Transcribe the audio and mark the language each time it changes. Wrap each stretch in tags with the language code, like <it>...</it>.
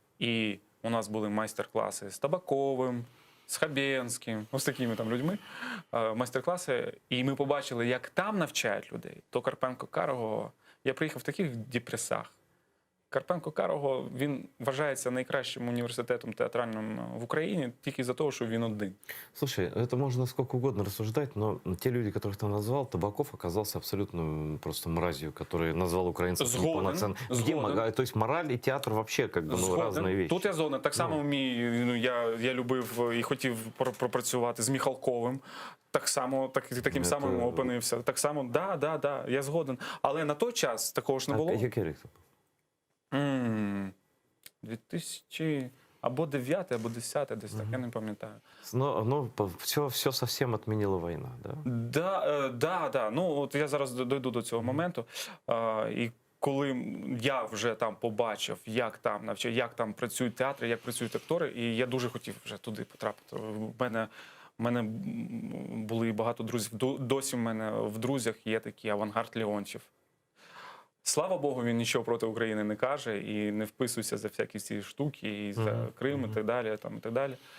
<uk>І у нас були майстер-класи з Табаковим, з Хабєнським, ось такими там людьми, майстер-класи. І ми побачили, як там навчають людей. То Карпенко-Карого, я приїхав в таких депресах. Карпенко-Карого, він вважається найкращим університетом театральним в Україні тільки за того, що він один.</uk> <ru>Слушай, это можно сколько угодно рассуждать, но те люди, которых ты назвал, Табаков оказался абсолютно просто мразью, который назвал украинцев неполноценными. То есть мораль и театр вообще как бы разные вещи.</ru> <uk>Тут я згоден. Так само я любив і хотів пропрацювати з Міхалковим. Таким самим опинився. Так само, да, я згоден. Але на той час такого ж не було. Який рік? 2000 або 9, або 10, десь так, я не пам'ятаю.</uk> <ru>Ну, все совсем отменила війна, да? Да.</ru> <uk>Ну, от я зараз дойду до цього моменту. І коли я вже там побачив, як там навчають, як там працюють театри, як працюють актори, і я дуже хотів вже туди потрапити. В мене були багато друзів. Досі в мене в друзях є такий Авангард Леонтьєв. Слава Богу, він нічого проти України не каже і не вписується за всякі ці штуки, і за Крим, і так далі, і так далі.</uk>